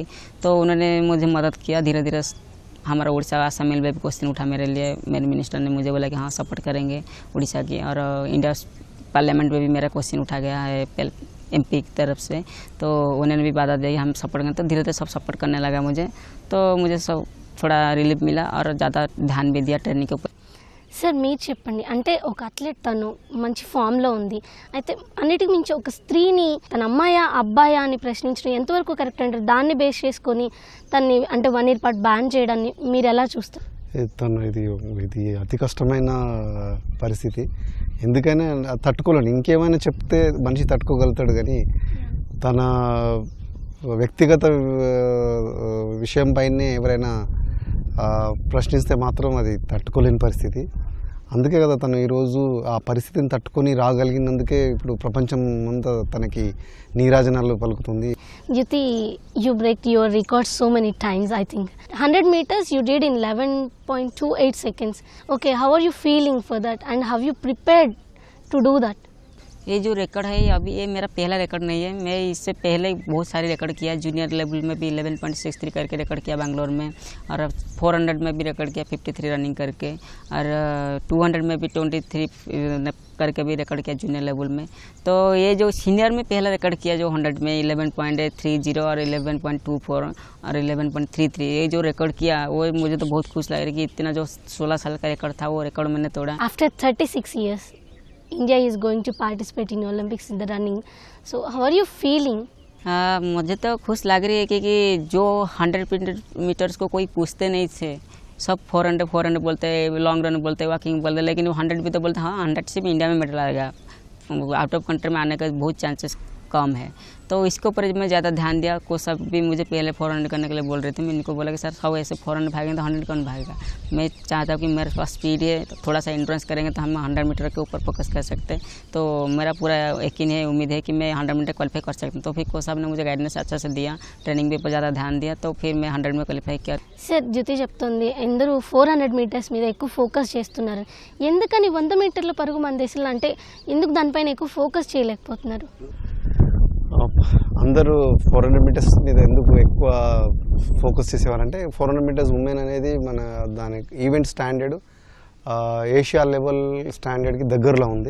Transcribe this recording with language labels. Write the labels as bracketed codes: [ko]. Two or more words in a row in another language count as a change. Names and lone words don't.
[hi] तो उन्होंने मुझे मदद किया. धीरे धीरे हमारा उड़ीसा शामिल भी क्वेश्चन उठा मेरे लिए, मेरे मिनिस्टर ने मुझे बोला कि हाँ सपोर्ट करेंगे उड़ीसा की, और इंडिया पार्लियामेंट में भी मेरा क्वेश्चन उठा गया है MP की तरफ से, तो उन्होंने भी बाधा दी हम सपोर्ट करें. तो धीरे धीरे सब सपोर्ट करने लगा मुझे, तो मुझे सब थोड़ा रिलीफ मिला और ज़्यादा ध्यान भी दिया ट्रेनिंग के ऊपर. [te] సార్ మీరు చెప్పండి, అంటే ఒక అథ్లెట్ తను మంచి ఫామ్లో ఉంది, అయితే అన్నిటికి మించి ఒక స్త్రీని తన అమ్మాయా అబ్బాయా అని ప్రశ్నించడం ఎంతవరకు కరెక్ట్ అంటారు? దాన్ని బేస్ చేసుకొని తన్ని అంటే 1 year పాటు బ్యాన్ చేయడాన్ని మీరు ఎలా చూస్తారు? తను ఇది అతి కష్టమైన పరిస్థితి, ఎందుకైనా తట్టుకోలేను. ఇంకేమైనా చెప్తే మనిషి తట్టుకోగలుగుతాడు, కానీ తన వ్యక్తిగత విషయం పైనే ఎవరైనా ప్రశ్నిస్తే మాత్రం అది తట్టుకోలేని పరిస్థితి. అందుకే కదా తను ఈరోజు ఆ పరిస్థితిని తట్టుకొని రాగలిగినందుకే ఇప్పుడు ప్రపంచం అంతా తనకి నీరాజనాలు పలుకుతుంది. [en] Jyoti, you break your record so many times. I think 100 meters you did in 11.28 seconds. Okay, how are you feeling for that and have you prepared to do that? [hi] ये जो रिकॉर्ड है अभी ये मेरा पहला रिकॉर्ड नहीं है, मैं इससे पहले बहुत सारे रिकॉर्ड किया. [en] junior level [hi] में भी 11.63 करके रिकॉर्ड किया बेंगलोर में, और 400 में भी रिकॉर्ड किया 53 रनिंग करके, और 200 में भी 23 करके भी रिकॉर्ड किया [en] junior level [hi] में. तो ये जो सीनियर में पहला रिकॉर्ड किया जो 100 में 11.30 और 11.24 और 11.33, ये जो रिकॉर्ड किया वो मुझे तो बहुत खुश लग रही कि इतना जो 16 साल का रिकॉर्ड था वो रिकॉर्ड मैंने तोड़ा. [en] After 36 years, India is going to participate in Olympics in the running. So how are you feeling? [hi] मुझे तो खुश लग रही है कि जो 100 मीटर्स को कोई पूछते नहीं थे, सब 400 बोलते, [en] long run [hi] बोलते, वॉकिंग बोलते, लेकिन वो 100 भी तो बोलते हाँ 100 से भी इंडिया में मेडल आएगा. [en] out of country [hi] में आने का बहुत चांसेस कम है, तो इसके ऊपर मैं ज़्यादा ध्यान दिया. कोच सब भी मुझे पहले 400 करने के लिए बोल रहे थे, मैं इनको बोला कि सर सब ऐसे 400 भागेंगे तो 100 कौन भागेगा. मैं चाहता हूँ कि मेरे पास स्पीड है, तो थोड़ा सा इंड्योरेंस करेंगे तो हम 100 मीटर के ऊपर फोकस कर सकते हैं. तो मेरा पूरा यकीन है, उम्मीद है कि मैं 100 मीटर क्वालिफाई कर सकता हूँ. तो फिर कोच साहब ने मुझे गाइडेंस अच्छा से दिया, ट्रेनिंग भी पर ज़्यादा ध्यान दिया, तो फिर मैं 100 में क्वालिफाई किया. [te] సార్ జ్యోతి చెప్తుంది అందరూ 400 మీటర్స్ మీద ఎక్కువ ఫోకస్ చేస్తున్నారు, ఎందుకని 100 మీటర్ల పరుగు మన దేశంలో అంటే ఎందుకు దానిపైన ఎక్కువ ఫోకస్ చేయలేకపోతున్నారు? అందరూ 400 మీటర్స్ మీద ఎందుకు ఎక్కువ ఫోకస్ చేసేవారంటే 400 మీటర్స్ ఉమెన్ అనేది మన దాని [en] event standard Asia level [te] స్టాండర్డ్కి దగ్గరలో ఉంది.